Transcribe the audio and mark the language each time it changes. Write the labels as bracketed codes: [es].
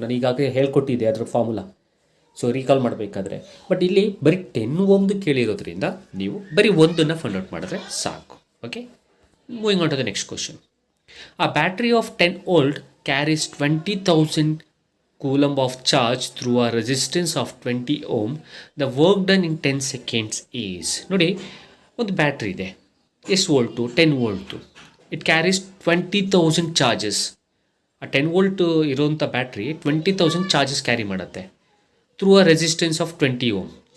[kn] ನಾನು ಈಗಾಗಲೇ ಹೇಳ್ಕೊಟ್ಟಿದ್ದೆ ಅದರ ಫಾರ್ಮುಲಾ, ಸೊ ರೀಕಾಲ್ ಮಾಡಬೇಕಾದ್ರೆ. ಬಟ್ ಇಲ್ಲಿ ಬರೀ 10 ohmದು ಕೇಳಿರೋದ್ರಿಂದ ನೀವು ಬರೀ ಒಂದನ್ನು ಫೈಂಡ್ ಔಟ್ ಮಾಡಿದ್ರೆ ಸಾಕು. Okay. [en] Moving on to the next question. A battery of 10 volt carries 20,000 coulomb of charge through a resistance of 20 ohm. The work done in 10 seconds is, [kn] ನೋಡಿ ಒಂದು ಬ್ಯಾಟ್ರಿ ಇದೆ, ಎಷ್ಟು volt, 10 volt. [en] It carries 20,000 charges. [kn] ಆ 10 volt ಇರೋಂಥ battery 20,000 charges carry ಮಾಡುತ್ತೆ [en] Through a resistance of 20 ohm.